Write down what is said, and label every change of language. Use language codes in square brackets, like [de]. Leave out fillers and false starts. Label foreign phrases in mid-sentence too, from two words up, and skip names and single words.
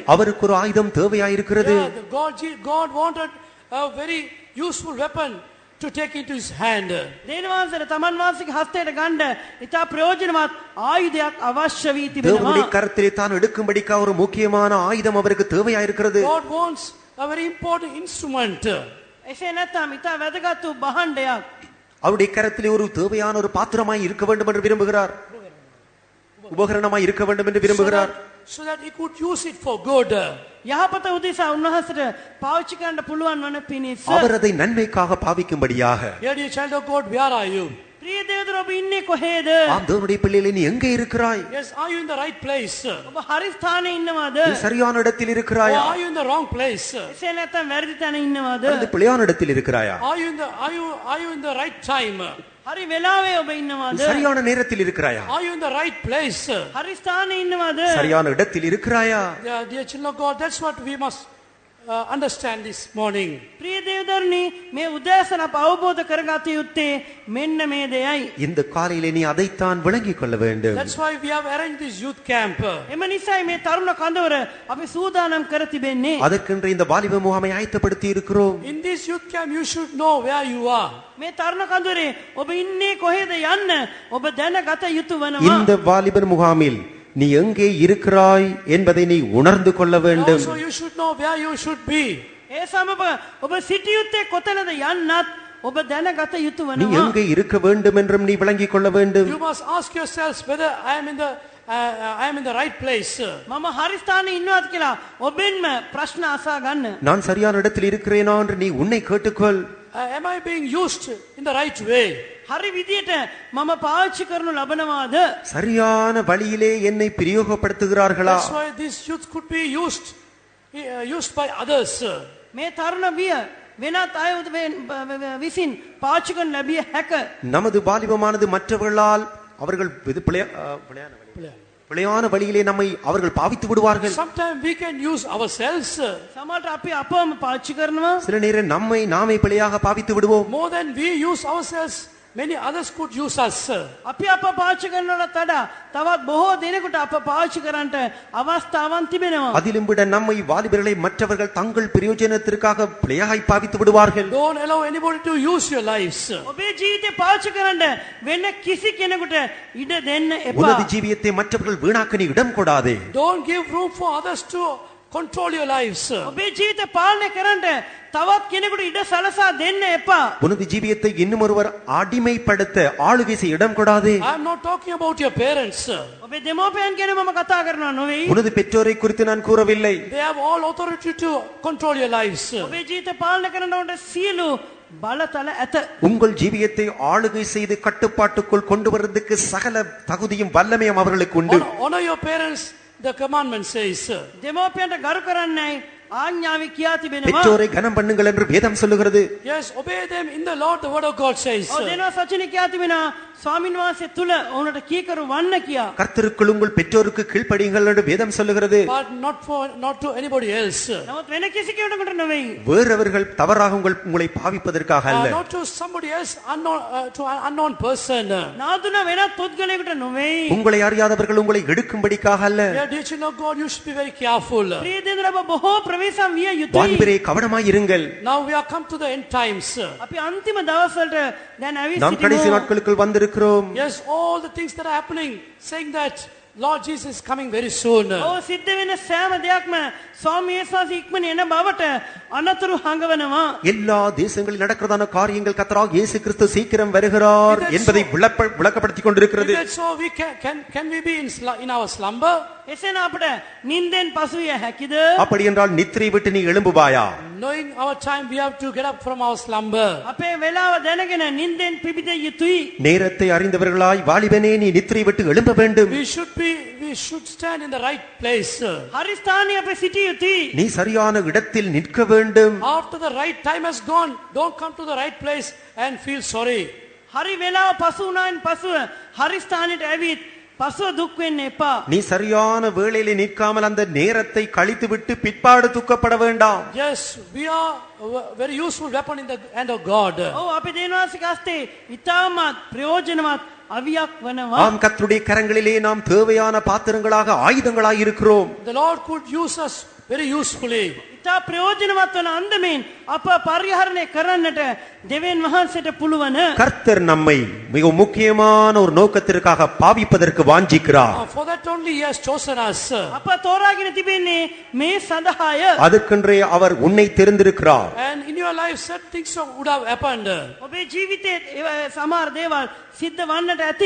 [ta] அவருக்கு ஒரு ஆயுதம் தேவையாயிருக்கிறது. [en] God wanted a very useful weapon to take into his hand. [si] දේවාසර තමන් වාසික හස්තයට ගන්න ඉතා ප්‍රයෝජනවත් ආයුධයක් අවශ්‍ය වී [ta] தேவனுடைய [si] තිබෙනවා. [ta] கரத்திலே தான் எடுக்கும்படிக்கு ஒரு முக்கியமான ஆயுதம் அவருக்கு தேவையாயிருக்கிறது. [en] God wants a very important instrument. [si] එසේ නැත්නම් ඉතා වැදගත් වූ භාණ්ඩයක්. [ta] அவருடைய கரத்திலே ஒரு தேவையான ஒரு பாத்திரமாய் இருக்க வேண்டும் என்று விரும்புகிறார். உபகரணமாய் இருக்க வேண்டும் என்று விரும்புகிறார். [en] So that he could use it for good. [si] යහපත උදෙසා උන්වහන්සේට පාවිච්චි කරන්න පුළුවන් වන පිණිස. [ta] அவர் அதை நன்மைக்காக பாவிக்கும்படியாக. [en] Dear child of God, where are you? [si] ප්‍රිය දේවදූත ඔබ ඉන්නේ කොහෙද? [ta] ஆம், தேவனுடைய பிள்ளைகளே, நீ எங்கே இருக்கிறாய்? [en] Yes, are you in the right place? [si] ඔබ හරි ස්ථානයේ ඉන්නවද? [ta] நீ சரியான இடத்தில் [en] Or [ta] இருக்கிறாயா? [en] are you in the wrong place? [si] එසේ නැත්නම් වැරදි තැන ඉන්නවද? [ta] அல்லது பிழையான இடத்தில் இருக்கிறாயா? [en] Are you in the right time? [si] හරි වෙලාවේ ඔබ [ta] நீ [si] ඉන්නවද? [ta] சரியான நேரத்தில் இருக்கிறாயா? [en] Are you in the right place? [si] හරි ස්ථානයේ ඉන්නවද? [ta] சரியான இடத்தில் இருக்கிறாயா? [en] Dear children of God, that's what we must understand this morning. [si] ප්‍රිය දේවදරුනි, මේ උදෑසන අප අවබෝධ කරගත යුත්තේ මෙන්න මේ දෙයයි. [ta] இந்த காலையிலே நீ அதைத்தான் விளங்கிக் கொள்ள வேண்டும். [en] That's why we have arranged this youth camp. [si] එම නිසායි මේ තරුණ කඳවුර අපි සූදානම් කර තිබෙන්නේ. [ta] அதற்கென்று இந்த வாலிப முகாமை ஆயத்தப்படுத்தி இருக்கிறோம். [en] In this youth camp, you should know where you are. [si] මේ තරුණ කඳවුරේ ඔබ ඉන්නේ කොහෙද යන්න ඔබ දැනගත යුතු වෙනවා. [ta] இந்த வாலிபர் முகாமில் நீ எங்கே இருக்கிறாய் என்பதை நீ உணர்ந்து கொள்ள வேண்டும். [en] Also, you should know where you should be. [si] ඒ සමග ඔබ සිටිය යුත්තේ කොතැනද යන්නත් ඔබ දැනගත යුතු [ta] நீ [si] වෙනවා. [ta] எங்கே இருக்க வேண்டும் என்றும் நீ விளங்கிக் கொள்ள வேண்டும். [en] You must ask yourselves whether I am in the right place. [si] මම හරි ස්ථානයේ ඉන්නවද කියලා ඔබෙන්ම ප්‍රශ්න අසා ගන්න. [ta] நான் சரியான இடத்தில் இருக்கிறேனா என்று நீ உன்னை கேட்டுக்கொள். [en] Am I being used in the right way? [si] හරි විදියට මම පාවිච්චි කරනු ලබනවාද? [ta] சரியான வழியிலே என்னை பிரயோகப்படுத்துகிறார்களா? [en] That's why this youth could be used used by others. [si] මේ තරුණ විය වෙනත් අය විසින් පාවිච්චි කරන ලැබිය හැක. [ta] நமது வாலிபமானது மற்றவர்களால் அவர்கள் பிழையான வழியிலே நம்மை அவர்கள் பாவித்து விடுவார்கள். [en] Sometimes we can use ourselves. [si] සමහරට අපි අපවම පාවිච්චි කරනවා. [ta] சில நேரம் நம்மை நாமே பிழையாக பாவித்து விடுவோம். [en] More than we use ourselves, many others could use us. [si] අපි අප පාවිච්චි කරනවට වඩා තවත් බොහෝ දෙනෙකුට අප පාවිච්චි කරන්නට අවස්ථාවන් තිබෙනවා. [ta] அதிலும் விட நம்மை வாலிபர்களை மற்றவர்கள் தங்கள் பிரயோஜனத்திற்காக பிழையாய் பாவித்து விடுவார்கள். [en] Don't allow anybody to use your lives. [si] ඔබේ ජීවිතේ පාවිච්චි කරන්න වෙන කිසි කෙනෙකුට ඉඩ දෙන්න එපා. [ta] உனது ஜீவியத்தை மற்றவர்கள் வீணாக்க நீ இடம் கொடாதே. [en] Don't give room for others to control your lives. [si] ඔබේ ජීවිතේ පාලනය කරන්න තවත් කෙනෙකුට ඉඩ සලසා දෙන්න එපා. [ta] உனது ஜீவியத்தை இன்னும் ஒருவர் அடிமைப்படுத்த ஆளுகை செய்ய இடம் கொடாதே. [en] I am not talking about your parents. [si] ඔබේ දෙමෝපියන් ගැන මම කතා කරනවා නෙවෙයි. [ta] உனது பெற்றோரை குறித்து நான் கூறவில்லை. [en] They have all authority to control your lives. [si] ඔබේ ජීවිතේ පාලනය කරනකොට සියලු බලතල ඇත. [ta] உங்கள் ஜீவியத்தை ஆளுகை செய்து கட்டுப்பாட்டுக்குள் கொண்டு வருவதற்கு சகல தகுதியும் வல்லமையும் அவர்களுக்கு உண்டு. [en] Honor your parents, the commandment says. [si] දෙමෝපියන්ට ගරු කරන්නයි ආඥාවේ කියා තිබෙනවා. [ta] பெற்றோரை கனம் பண்ணுங்கள் என்று வேதம் சொல்லுகிறது. [en] Yes, obey them in the Lord, the word of God says. [si] ඔව් දෙනවා සචින කියා තිබෙනවා ස්වාමීන් වහන්සේ තුල ඔවුන්ට කීකරු වන්න කියා. [ta] கர்த்தருக்குள் உங்கள் பெற்றோருக்கு கீழ்ப்படியுங்கள் என்று வேதம் சொல்லுகிறது. [en] But not to anybody else. [si] නමුත් වෙන කිසි කෙනෙකුට නෙවෙයි. [ta] வேறவர்கள் தவறாக உங்களை பாவிப்பதற்காக அல்ல. [en] Not to somebody else, to an unknown person. [si] නාදුන වෙනත් පුද්ගලයෙකුට නෙවෙයි. [ta] உங்களை அறியாதவர்கள் உங்களை எடுக்கும்படிக்காக அல்ல. [en] Dear children of God, you should be very careful. [si] ප්‍රිය දෙවියන් ඔබ බොහෝ ප්‍රවේශම් විය යුතුයි. [ta] வாலிபரே கவனமாய் இருங்கள். [en] Now we are come to the end times. [si] අපි අන්තිම දවස්වලට දැන් ඇවිත් [ta] நாம் கடைசி [si] සිටිනවා. [ta] நாட்களுக்குள் வந்திருக்கிறோம். [en] Yes, all the things that are happening, saying that Lord Jesus is coming very soon. [si] ඔව් සිද්ධ වෙන සෑම දෙයක්ම ස්වාමී යේසුස් ඉක්මන එන බවට අනතුරු හංගවනවා. [ta] எல்லா தேசங்களில் நடக்கிறதான காரியங்கள் கர்த்தராகிய இயேசு கிறிஸ்து சீக்கிரம் வருகிறார் என்பதை விளக்கப்படுத்திக் கொண்டிருக்கிறது. [en] If that's so, can we be in our slumber? [si] එසේනම් අපට නින්දෙන් පසු විය හැකිද? [ta] அப்படி என்றால் நித்திரை விட்டு நீ எழும்புவாயா? [en] Knowing our time, we have to get up from our slumber. [si] අපේ වෙලාව දැනගෙන නින්දෙන් පිබිද යුතුයි. [ta] நேரத்தை அறிந்தவர்களாய் வாலிபனே நீ நித்திரை விட்டு எழும்ப வேண்டும். [en] We should stand in the right place. [si] හරි ස්ථානයේ අපේ සිටිය යුතුයි. [ta] நீ சரியான இடத்தில் நிற்க வேண்டும். [en] After the right time has gone, don't come to the right place and feel sorry. [si] හරි වෙලාව පසු වුණායින් පසුව හරි ස්ථානෙට ඇවිත් පසුව දුක් වෙන්න එපා. [ta] நீ சரியான வேளையிலே நிற்காமல் அந்த நேரத்தை கழித்து விட்டு பிற்பாடு துக்கப்பட வேண்டாம். [en] Yes, we are a very useful weapon in the hand of God. [si] ඔව් අපි දෙවියන්ගේ හස්තේ ඉතාමත් ප්‍රයෝජනවත් අවියක් වනවා. [ta] ஆம், கர்த்தருடைய கரங்களிலே நாம் தேவையான பாத்திரங்களாக ஆயுதங்களாய் இருக்கிறோம். [en] The Lord could use us very usefully. [si] ඉතා ප්‍රයෝජනවත් වන අන්දමින් අප පරිහරණය කරන්නට දෙවියන් වහන්සේට පුළුවන්. [ta] கர்த்தர் நம்மை மிக முக்கியமான ஒரு நோக்கத்திற்காக பாவிப்பதற்கு வாஞ்சிக்கிறார். [en] For that only He has chosen us. [si] අප තෝරාගෙන තිබෙන්නේ මේ සඳහාය. [ta] அதற்கென்றே அவர் உன்னை தெரிந்திருக்கிறார். [en] And in your life, certain things would have happened. [si] ඔබේ ජීවිතයේ සමහර දේවල් සිද්ධ වන්නට ඇති.